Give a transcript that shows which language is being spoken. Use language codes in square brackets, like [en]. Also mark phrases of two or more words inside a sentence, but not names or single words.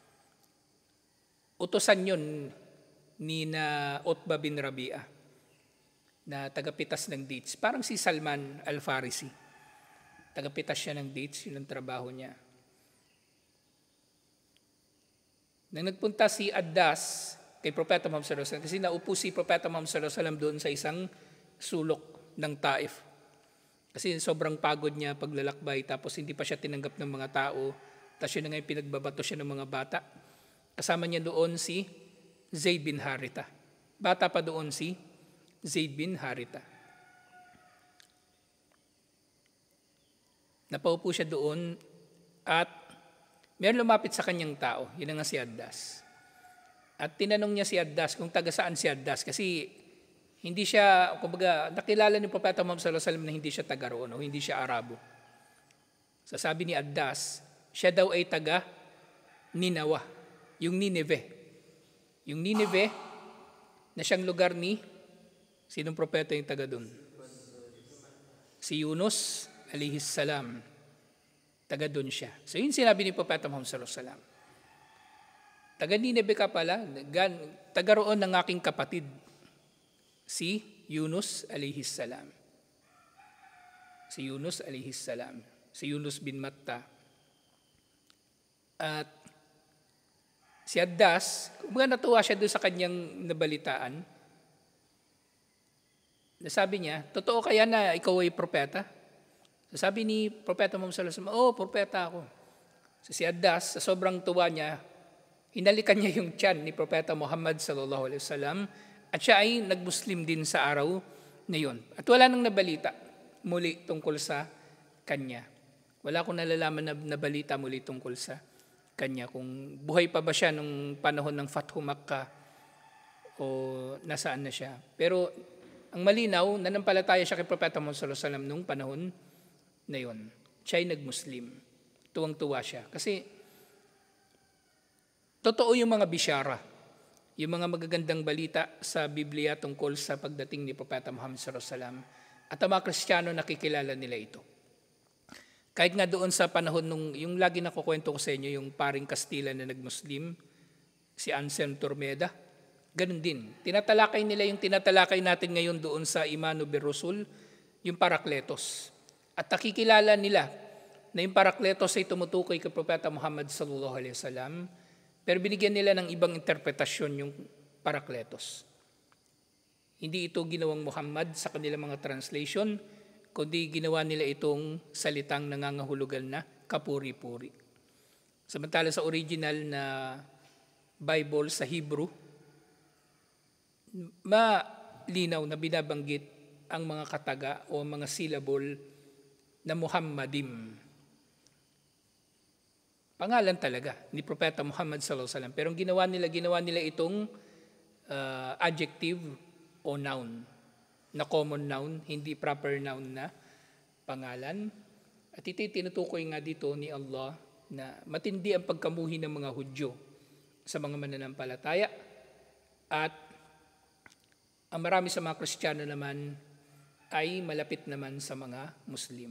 [tl] Utusan yun ni na Utbah bin Rabi'ah. na tagapitas ng dates. Parang si Salman Al-Farisi. Tagapitas siya ng dates, yun ang trabaho niya. Nang nagpunta si Addas kay Propeta Muhammad [ar] صلى الله عليه وسلم, [tl] kasi naupo si Propeta Muhammad [ar] صلى الله عليه وسلم [tl] doon sa isang sulok ng Taif. Kasi sobrang pagod niya paglalakbay, tapos hindi pa siya tinanggap ng mga tao, tapos yun na ngayon pinagbabato siya ng mga bata. Kasama niya doon si Zayd bin Haritha. Bata pa doon si Zayd bin Haritha. Napaupo siya doon at meron lumapit sa kanyang tao, yun nga si Addas. At tinanong niya si Addas kung taga saan si Addas, kasi hindi siya, kumbaga, nakilala ni Propeta Muhammad [ar] صلى الله عليه وسلم [tl] na hindi siya taga roon o hindi siya Arabo. Sasabi ni Addas, siya daw ay taga Ninawa, yung Nineveh. Yung Nineveh na siyang lugar ni, sinong propeta yung taga doon? Si Yunus [ar] عليه السلام. [tl] Taga doon siya. So yun sinabi ni Propeta Muhammad [ar] صلى الله عليه وسلم. [tl] Taga Nineveh ka pala, taga roon ng aking kapatid, si Yunus [ar] عليه السلام. [tl] Si Yunus [ar] عليه السلام. [tl] Si Yunus bin Matta. At si Addas, kumbaga natuwa siya doon sa kanyang nabalitaan. Nasabi niya, totoo kaya na ikaw ay propeta? Sabi ni Propeta Muhammad [ar] صلى الله عليه وسلم, [tl] propeta ako. So si Addas, sa sobrang tuwa niya, hinalikan niya yung tiyan ni Propeta Muhammad [ar] صلى الله عليه وسلم, [tl] at siya ay nagmuslim din sa araw na yun. At wala nang nabalita muli tungkol sa kanya. Wala akong nalalaman na balita muli tungkol sa kanya. Kung buhay pa ba siya nung panahon ng Fathu Makkah o nasaan na siya. Pero ang malinaw, nanampalataya siya kay Propeta Muhammad [ar] صلى الله عليه وسلم [tl] nung panahon na yun. Siya ay nagmuslim. Tuwang-tuwa siya. Kasi totoo yung mga bisyara, yung mga magagandang balita sa Biblia tungkol sa pagdating ni Propeta Muhammad [ar] صلى الله عليه وسلم, [tl] at ang mga Kristiyano nakikilala nila ito. Kahit nga doon sa panahon nung, yung lagi nakukwento ko sa inyo, yung paring Kastila na nagmuslim, si Anselm Tormeda, ganun din. Tinatalakay nila yung tinatalakay natin ngayon doon sa Imanu bir Rusul, yung Parakletos. At nakikilala nila na yung Parakletos ay tumutukoy kay Propeta Muhammad [ar] صلى الله عليه وسلم, [tl] pero binigyan nila ng ibang interpretasyon yung Parakletos. Hindi ito ginawang Muhammad sa kanilang mga translation, kundi ginawa nila itong salitang nangangahulugan na kapuri-puri. Samantala sa original na Bible sa Hebrew, malinaw na binabanggit ang mga kataga o mga syllable na Muhammadim. Pangalan talaga ni Propeta Muhammad [ar] صلى الله عليه وسلم. [tl] Pero ang ginawa nila itong adjective o noun, na [en] common noun, [tl] hindi [en] proper noun [tl] na pangalan. At ito tinutukoy nga dito ni Allah na matindi ang pagkamuhi ng mga Hudyo sa mga mananampalataya, at ang marami sa mga Kristiyano naman ay malapit naman sa mga Muslim.